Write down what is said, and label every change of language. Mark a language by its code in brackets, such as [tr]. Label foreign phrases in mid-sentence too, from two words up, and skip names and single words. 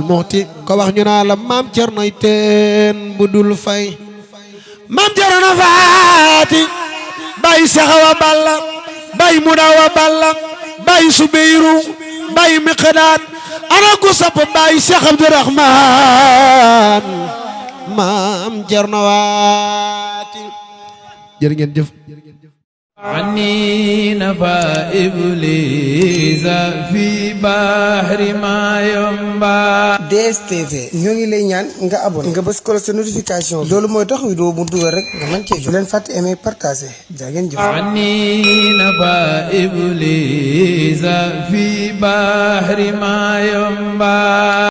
[wo] Muxti ko wax ñu naa la maam Cerno teen budul fay maam Cerno Faati bay saxawa balla bay mudawa balla bay subeyru bay miqdaad ana ku sopp bay Cheikh Abdourahman maam Cerno Faati jërë ngeen jëf [ar] عني نفى إبليس في بحر ما ينبع [wo] DSTV ñoo ngi lay ñaan nga abonné nga bës ko sa notification loolu mooy tax vidéo mu dugal rek nga mën cee jot. Bu leen fàtte [fr] aimer partager [wo] jaa ngeen jëf. [ar] عني نفى إبليس في بحر ما ينبع